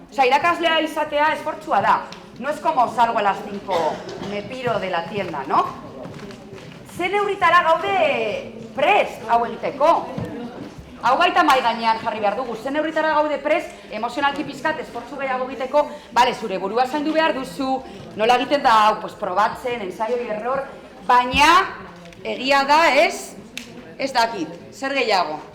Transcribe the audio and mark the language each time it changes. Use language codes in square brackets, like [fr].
[eu] O sea, irakaslea izatea esfortzua da. [es] No es como salgo a las 5, me piro de la tienda, ¿no? [eu] Ze neurritara gaude prest hau egiteko. Hau baita mai gainean jarri behar dugu, zen neurritara gaude prest, emozionalki pizkat, esfortzu gehiago egiteko, bale, zure burua zaindu behar duzu, nola egiten da, hau, pues, probatzen, [es] ensaio y error, [eu] baina, egia da, ez dakit, zer gehiago?